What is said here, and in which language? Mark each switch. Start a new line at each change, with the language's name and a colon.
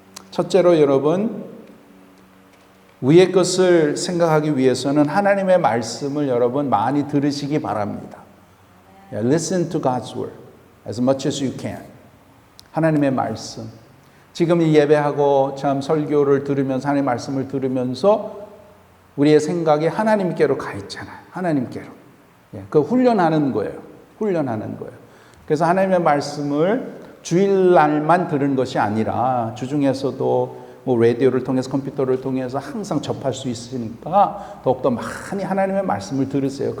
Korean: 첫째로 여러분, 위의 것을 생각하기 위해서는 하나님의 말씀을 여러분 많이 들으시기 바랍니다.
English: Listen to God's word as much as you can.
Korean: 하나님의 말씀. 지금 이 예배하고 참 설교를 들으면서 하나님의 말씀을 들으면서 우리의 생각이 하나님께로 가 있잖아요. 하나님께로. 그 훈련하는 거예요. 훈련하는 거예요. 그래서 하나님의 말씀을 주일날만 들은 것이 아니라 주중에서도 뭐 라디오를 통해서 컴퓨터를 통해서 항상 접할 수 있으니까 더욱더 많이 하나님의 말씀을 들으세요.